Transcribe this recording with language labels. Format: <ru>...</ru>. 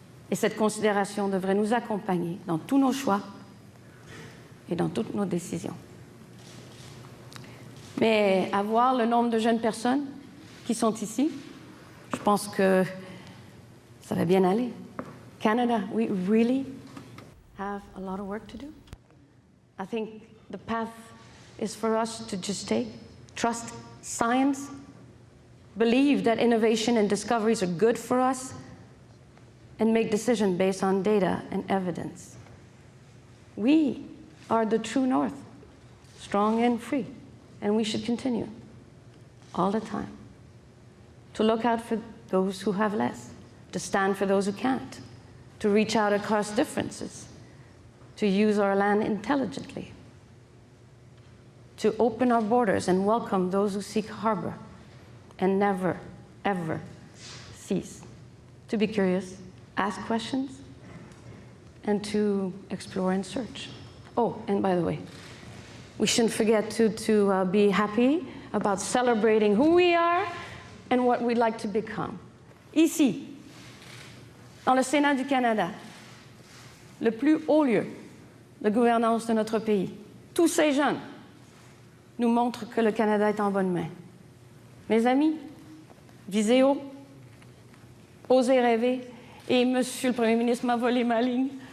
<fr>Et cette considération devrait nous accompagner dans tous nos choix et dans toutes nos décisions. Mais à voir le nombre de jeunes personnes qui sont ici, je pense que ça va bien aller.</fr> <en>Canada, we really have a lot of work to do. I think the path is for us to just trust science, believe that innovation and discoveries are good for us, and make decisions based on data and evidence. We are the true north, strong and free, and we should continue all the time to look out for those who have less, to stand for those who can't, to reach out across differences, to use our land intelligently, to open our borders and welcome those who seek harbor, and never, ever cease to be curious, ask questions, and to explore and search. Oh, and by the way, we shouldn't forget to be happy about celebrating who we are and what we'd like to become.</en> <fr>Ici, dans le Sénat du Canada, le plus haut lieu de gouvernance de notre pays, tous ces jeunes nous montrent que le Canada est en bonne main. Mes amis, visez haut, osez rêver, et Monsieur le Premier ministre m'a volé ma ligne.</fr>